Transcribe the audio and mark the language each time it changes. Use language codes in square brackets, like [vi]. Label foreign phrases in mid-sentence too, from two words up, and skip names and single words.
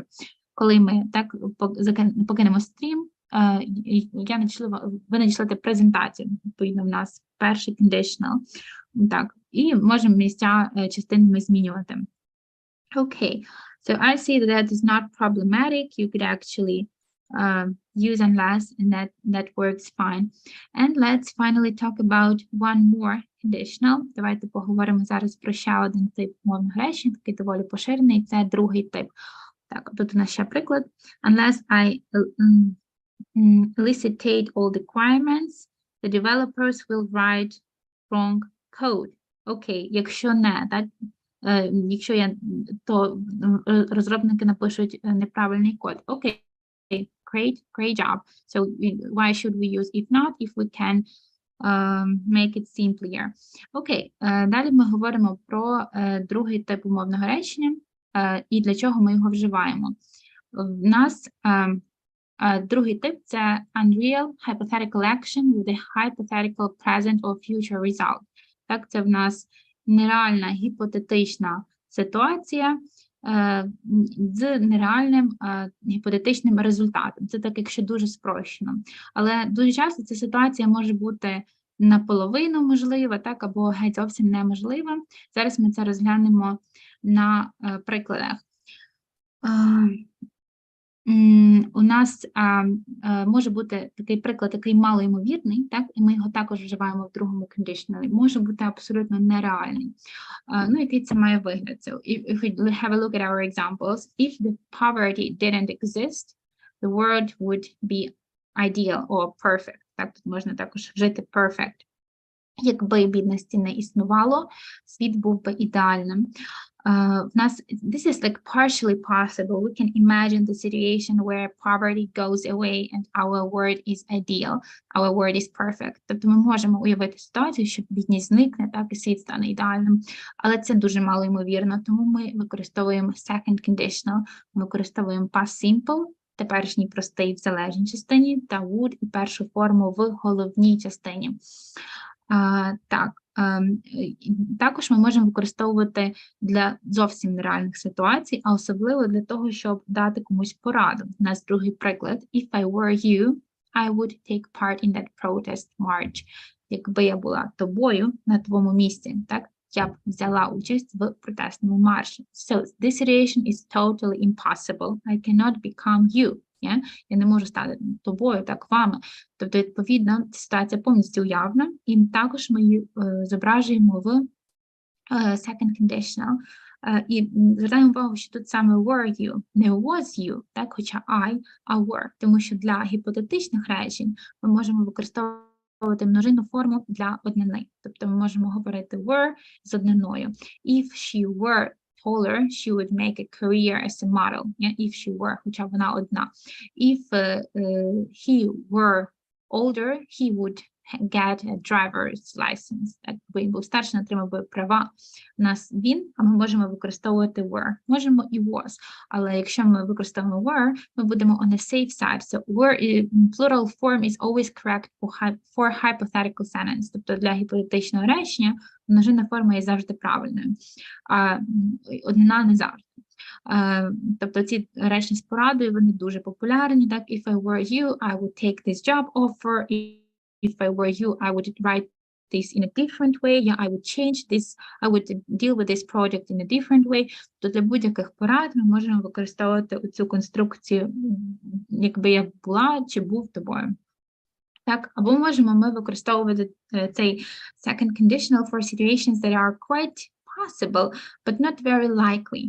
[uk] Коли ми так покинемо стрім, ви надішлете презентацію. Відповідно, в нас перший conditional. Так, і можемо місця частинами змінювати. [en] Okay, so I see that is not problematic. You could actually use unless, and that works fine. And let's finally talk about one more conditional. [uk] Давайте поговоримо зараз про ще один тип мовного речення, такий доволі поширений, це другий тип. Так, тут у нас ще приклад. [en] Unless I elicitate all the requirements, the developers will write wrong code. [uk] Окей, якщо не, так, якщо то розробники напишуть неправильний код. Окей. [en] Great job. So why should we use if not, if we can make it simpler? [uk] Окей, далі ми говоримо про другий тип умовного речення і для чого ми його вживаємо. В нас другий тип – це [en] unreal hypothetical action with a hypothetical present or future result. [uk] Так, це в нас нереальна гіпотетична ситуація з нереальним гіпотетичним результатом. Це так, якщо дуже спрощено. Але дуже часто ця ситуація може бути наполовину можлива, так, або геть зовсім неможлива. Зараз ми це розглянемо на прикладах. У нас може бути такий приклад, такий малоймовірний, так, і ми його також вживаємо в другому conditional. Може бути абсолютно нереальний. Ну, який це має вигляд? [en] So, if we have a look at our examples, if the poverty didn't exist, the world would be ideal or perfect. [uk] Так, тут можна також вжити perfect. Якби бідності не існувало, світ був би ідеальним. В нас, [en] this is like partially possible. We can imagine the situation where poverty goes away and our world is ideal, our world is perfect. [uk] Тобто ми можемо уявити ситуацію, що бідність зникне, так, і світ стане ідеальним. Але це дуже мало ймовірно, тому ми використовуємо [en] second conditional, [uk] ми використовуємо [en] past simple, [uk] теперішній простий в залежній частині, та would і першу форму в головній частині. Також ми можемо використовувати для зовсім нереальних ситуацій, а особливо для того, щоб дати комусь пораду. У нас другий приклад. [en] If I were you, I would take part in that protest march. [uk] Якби я була тобою на твоєму місці, так, я б взяла участь в протестному марші. [en] So, this situation is totally impossible. I cannot become you. Yeah? [uk] Я не можу стати тобою, так, вами. Тобто, відповідно, ситуація повністю уявна, і також ми її зображуємо в [en] second conditional. [uk] І звертаємо увагу, що тут саме [en] were you, [uk] не [en] was you, [uk] так, хоча I, а were. Тому що для гіпотетичних речень ми можемо використовувати множинну форму для однини. Тобто ми можемо говорити were з одниною. [en] If she were taller, she would make a career as a model. Yeah? If she were, [uk] хоча вона одна. [en] If he were older, he would get a driver's license. [uk] Так, він був старший, отримав би права. У нас він, а ми можемо використовувати were. Можемо і was. Але якщо ми використовуємо were, ми будемо [en] on the safe side. So were plural form is always correct for hypothetical sentence. [uk] Тобто для гіпотетичного речення множинна форма є завжди правильною, а однина не завжди. Тобто ці речення з порадою, вони дуже популярні. Так, [en] if I were you, I would take this job offer. If I were you, I would write this in a different way. Yeah, I would change this. I would deal with this project in a different way. [uk] То для будь-яких порад ми можемо використовувати цю конструкцію, якби я була чи був тобою. Так, або можемо ми використовувати цей [en] second conditional for situations that are quite possible, but not very likely.